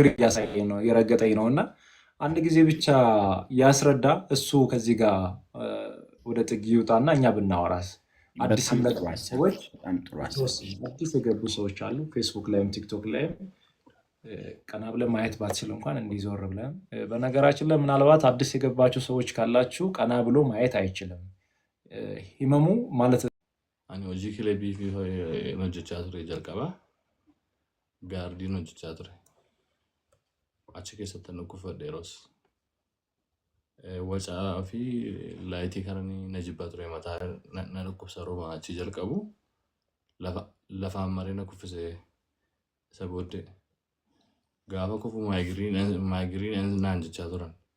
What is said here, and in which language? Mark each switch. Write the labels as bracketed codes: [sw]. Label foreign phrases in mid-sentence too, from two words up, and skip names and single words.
[am] እያሳየኝ ነው፣ እየረገጠኝ ነው። እና አንድ ጊዜ ብቻ ያስረዳ እሱ ከዚህ ጋር ወደ ጥግ ይውጣና እኛ ብናወራስ። አዲስ ሰዎች አዲስ የገቡ ሰዎች አሉ፣ ፌስቡክ ላይም ቲክቶክ ላይም ቀና ብለን ማየት ባትችል እንኳን እንዲዞር ብለን። በነገራችን ላይ ምናልባት አዲስ የገባችሁ ሰዎች ካላችሁ ቀና ብሎ ማየት አይችልም ህመሙ ማለት [om] ani hojii kilabii fi hojjechaa ture jalqaba gaardiin hojjechaa ture achi keessatti nu kuffadhe yeroos wacaa fi laayitii kana na jibbaa ture mataa na dhukkubsa rooma achi jalqabu lafaan maree na kuffise Sabode gaafa kufu maayigiriin naan jechaa turan.